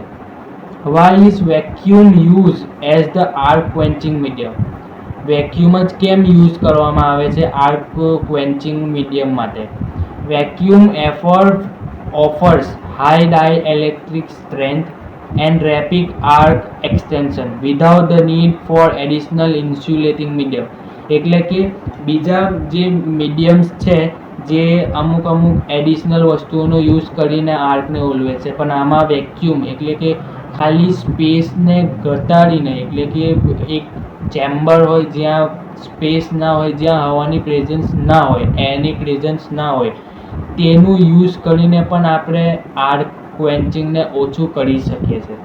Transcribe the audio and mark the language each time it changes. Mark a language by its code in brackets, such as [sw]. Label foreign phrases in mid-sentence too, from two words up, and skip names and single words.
[en] Why is vacuum used as the arc quenching medium? [gu] વેક્યુમ જ કેમ યુઝ કરવામાં આવે છે [en] arc quenching medium [gu] માટે? [en] વેક્યુમ offers high dielectric strength and rapid arc extension without the need for additional insulating medium. [gu] એટલે કે બીજા જે મીડિયમ્સ છે જે અમુક એડિશનલ વસ્તુઓનો યુઝ કરીને આર્કને ઓલવે છે, પણ આમાં વેક્યુમ એટલે કે ખાલી સ્પેસને ઘટાડીને, એટલે કે એક ચેમ્બર હોય જ્યાં સ્પેસ ના હોય, જ્યાં હવાની પ્રેઝન્સ ના હોય, એરની પ્રેઝન્સ ના હોય, તેનું યુઝ કરીને પણ આપણે [en] arc quenching [gu] ઓછું કરી શકીએ છીએ.